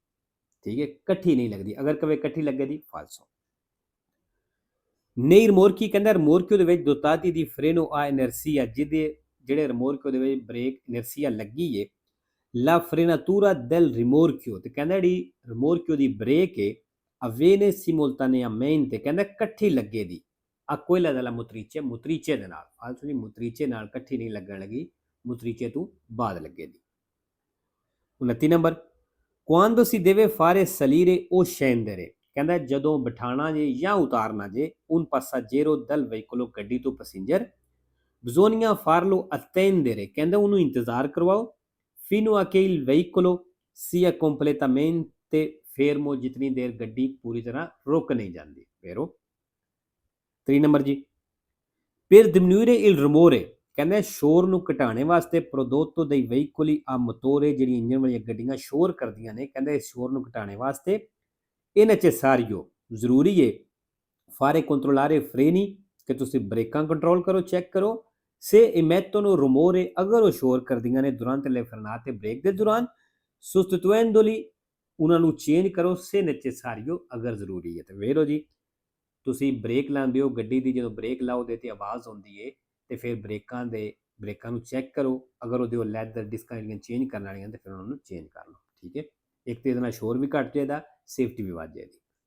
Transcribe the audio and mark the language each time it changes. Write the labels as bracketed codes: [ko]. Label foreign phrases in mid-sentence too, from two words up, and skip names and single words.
[pa] ਠੀਕ ਹੈ, ਇਕੱਠੀ ਨਹੀਂ ਲੱਗਦੀ। ਅਗਰ ਕਵੇ ਇਕੱਠੀ ਲੱਗੇਗੀ, ਫਾਲਸੋ। ਨਹੀਂ ਰਿਮੋਰਕੀ, ਕਹਿੰਦਾ ਰਿਮੋਰਕਿਓ ਦੇ ਵਿੱਚ [it] dotati di freno a inerzia, [pa] ਜਿਹੜੇ ਰਿਮੋਰਕਿਓ ਦੇ ਵਿੱਚ ਬ੍ਰੇਕ ਇਨਰਸੀਆ ਲੱਗੀ ਏ, [it] la frenatura del rimorchio, [pa] ਤੇ ਕਹਿੰਦਾ ਜਿਹੜੀ ਰਿਮੋਰਕਿਓ ਦੀ ਬ੍ਰੇਕ ਏ [it] avviene simultaneamente, [pa] ਕਹਿੰਦਾ ਇਕੱਠੀ ਲੱਗੇ ਦੀ ਆ [it] quella della motrice, [pa] ਮੁਤਰੀਚੇ ਦੇ ਨਾਲ। ਫਾਲਤੂ ਦੀ ਮੁਤਰੀਚੇ ਨਾਲ ਇਕੱਠੀ ਨਹੀਂ ਲੱਗਣ ਲੱਗੀ, ਮੁਤਰੀਚੇ ਤੋਂ ਬਾਅਦ ਲੱਗੇ ਦੀ। 29 ਨੰਬਰ, [it] quando si deve fare salire o scendere, [pa] ਕਹਿੰਦਾ ਜਦੋਂ ਬਿਠਾਣਾ ਜੇ ਜਾਂ ਉਤਾਰਨਾ ਜੇ [it] un passaggero dal veicolo, [pa] ਗੱਡੀ ਤੋਂ ਪੈਸੇਂਜਰ, [it] bisogna farlo attendere, [pa] ਕਹਿੰਦਾ ਉਹਨੂੰ ਇੰਤਜ਼ਾਰ ਕਰਵਾਓ, [it] fino a che il veicolo sia completamente fermo, [pa] ਜਿਤਨੀ ਦੇਰ ਗੱਡੀ ਪੂਰੀ ਤਰ੍ਹਾਂ ਰੁਕ ਨਹੀਂ ਜਾਂਦੀ। ਫੇਰੋ 3 ਨੰਬਰ ਜੀ, [it] per diminuire il rumore, [pa] ਕਹਿੰਦਾ ਸ਼ੋਰ ਨੂੰ ਘਟਾਉਣੇ ਵਾਸਤੇ [it] prodotto dei veicoli a motore, [pa] ਜਿਹੜੀ ਇੰਜਨ ਵਾਲੀਆਂ ਗੱਡੀਆਂ ਸ਼ੋਰ ਕਰਦੀਆਂ ਨੇ, ਕਹਿੰਦਾ ਇਸ ਸ਼ੋਰ ਨੂੰ ਘਟਾਉਣੇ ਵਾਸਤੇ [it] è necessario, [pa] ਜ਼ਰੂਰੀ ਹੈ, [it] fare controllare freni, [pa] ਕਿ ਤੁਸੀਂ ਬ੍ਰੇਕਾਂ ਕੰਟਰੋਲ ਕਰੋ, ਚੈੱਕ ਕਰੋ, [it] se emettono rumore, [pa] ਅਗਰ ਉਹ ਸ਼ੋਰ ਕਰਦੀਆਂ ਨੇ [it] durante le frenate, [pa] ਬ੍ਰੇਕ ਦੇ ਦੌਰਾਨ, sostituendoli, ਉਹਨਾਂ ਨੂੰ ਚੇਂਜ ਕਰੋ, [it] se necessario, [pa] ਅਗਰ ਜ਼ਰੂਰੀ ਹੈ। ਤੇ ਵੇਖੋ ਜੀ, ਤੁਸੀਂ ਬ੍ਰੇਕ ਲਾਉਂਦੇ ਹੋ ਗੱਡੀ ਦੀ, ਜਦੋਂ ਬ੍ਰੇਕ ਲਾਓਦੇ ਤੇ ਆਵਾਜ਼ ਆਉਂਦੀ ਹੈ, ਤੇ ਫਿਰ ਬ੍ਰੇਕਾਂ ਨੂੰ ਚੈੱਕ ਕਰੋ, ਅਗਰ ਉਹਦੇ ਉਹ ਲੈਦਰ ਡਿਸਕਾਂ ਜਿਹੜੀਆਂ ਚੇਂਜ ਕਰਨ ਵਾਲੀਆਂ ਤੇ ਫਿਰ ਉਹਨਾਂ ਨੂੰ ਚੇਂਜ ਕਰ ਲਓ। ਠੀਕ ਹੈ, ਇੱਕ ਤੇ ਇਹਦੇ ਨਾਲ ਸ਼ੋਰ ਵੀ ਘੱਟ ਜਾਏਗਾ, ਸੇਫਟੀ ਵੀ ਵੱਧ ਜਾਏਗੀ।